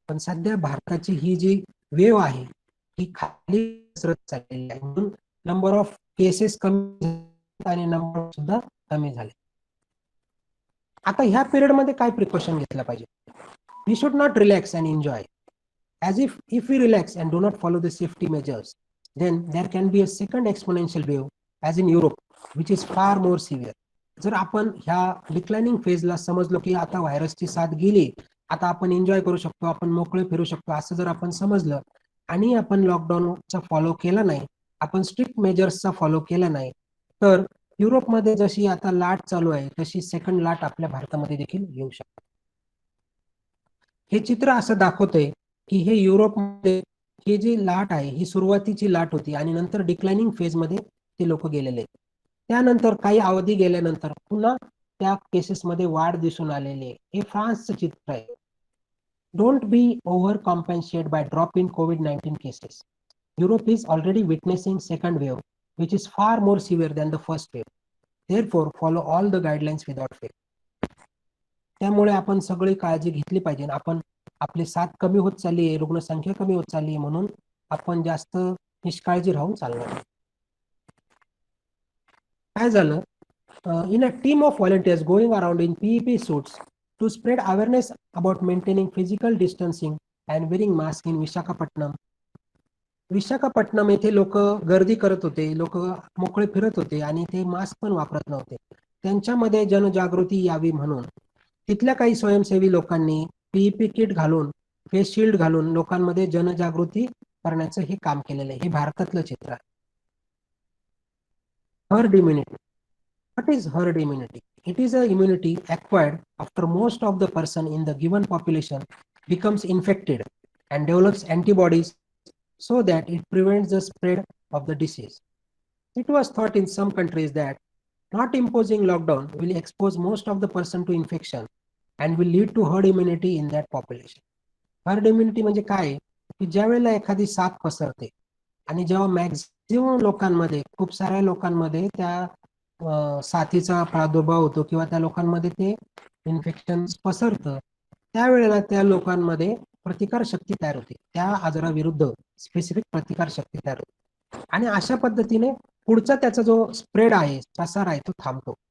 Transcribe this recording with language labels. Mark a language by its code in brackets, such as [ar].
[mr] पण सध्या भारताची ही जी वेव्ह आहे ही खाली घसरत चाललेली आहे. म्हणून नंबर ऑफ केसेस कमी आणि नंबर सुद्धा कमी झाले. आता ह्या पिरियड मध्ये काय प्रिकॉशन घेतलं पाहिजे? [en] We should not relax and enjoy. As if we relax and do not follow the safety measures, then there can be a second exponential wave as in Europe, which is far more severe. [mr] जर आपण ह्या declining फेजला समजलो की आता व्हायरसची साथ गेली, आता आपण एन्जॉय करू शकतो, आपण मोकळे फिरू शकतो, असं जर आपण समजलं आणि आपण लॉकडाऊनचा फॉलो केला नाही, आपण स्ट्रिक्ट मेजर्सचा फॉलो केला नाही, तर युरोपमध्ये जशी आता लाट चालू आहे तशी सेकंड लाट आपल्या भारतामध्ये देखील येऊ शकते. हे चित्र असं दाखवतंय की हे युरोपमध्ये ही जी लाट आहे ही सुरुवातीची लाट होती आणि नंतर डिक्लाइनिंग फेज मध्ये ते लोक गेलेले. त्यानंतर काही अवधी गेल्यानंतर पुन्हा त्या केसेसमध्ये वाढ दिसून आलेली. हे फ्रान्सचं चित्र आहे. [en] Don't be over compensate by drop in covid cases. Europe is already witnessing second wave which is far more severe than the first wave. Therefore follow all the guidelines without fair. [mr] त्यामुळे आपण सगळी काळजी घेतली पाहिजे. आपण आपली साथ कमी होत चालली आहे, रुग्णसंख्या कमी होत चालली आहे, म्हणून आपण जास्त निष्काळजी राहून चालणार. काय झालं? [en] In a team of volunteers going around in PEP suits to spread awareness about maintaining physical distancing and wearing mask in Visakhapatnam. [mr] Visakhapatnam येथे लोक गर्दी करत होते, लोक मोकळे फिरत होते आणि ते मास्क पण वापरत नव्हते. त्यांच्यामध्ये जनजागृती यावी म्हणून तिथल्या काही स्वयंसेवी लोकांनी पीईपी किट घालून, फेस शिल्ड घालून लोकांमध्ये जनजागृती करण्याचं हे काम केलेलं आहे. हे भारतातलं चित्र आहे. [en] Herd immunity. What is herd immunity? It is a immunity acquired after most of the person in the given population becomes infected and develops antibodies so that it prevents the spread of the disease. It was thought in some countries that not imposing lockdown will expose most of the person to infection and will lead to herd immunity in that population. [mr] Herd immunity म्हणजे काय, की ज्या वेळेला एखादी साथ पसरते आणि जेव्हा मॅक्झिमम लोकांमध्ये, खूप साऱ्या लोकांमध्ये त्या साथीचा प्रादुर्भाव होतो किंवा त्या लोकांमध्ये ते इन्फेक्शन पसरतं, त्यावेळेला त्या लोकांमध्ये प्रतिकार शक्ती तयार होते, त्या आजाराविरुद्ध स्पेसिफिक प्रतिकार शक्ती तयार होते आणि अशा पद्धतीने पुढचा त्याचा जो स्प्रेड आहे, प्रसार आहे, तो थांबतो.